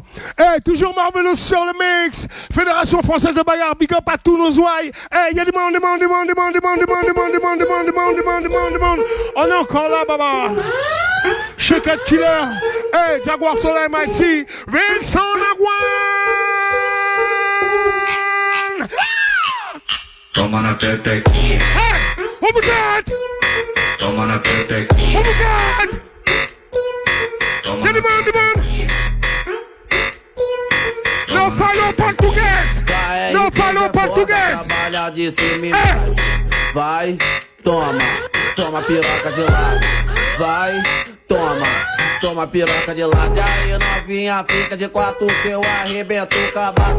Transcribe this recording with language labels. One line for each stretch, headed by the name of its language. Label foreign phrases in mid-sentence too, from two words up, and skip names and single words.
French: Toujours Marvelous sur le mix. Fédération française de bagarre. Big up à tous nos ouailles. Il y a du monde. On est encore là, baba. Shaket Killer. Jaguar sur la MIC. Vincent Nagwan.
Portuguese: Toma na tete. Overcut. Toma na tete. Overcut.
French: Y'a du monde.
Portuguese: Não falou português. Trabalha de cima e baixo. Vai, toma piroca de lado. Vai, toma piroca de lado. E aí novinha fica de quatro que eu arrebento o cabaço.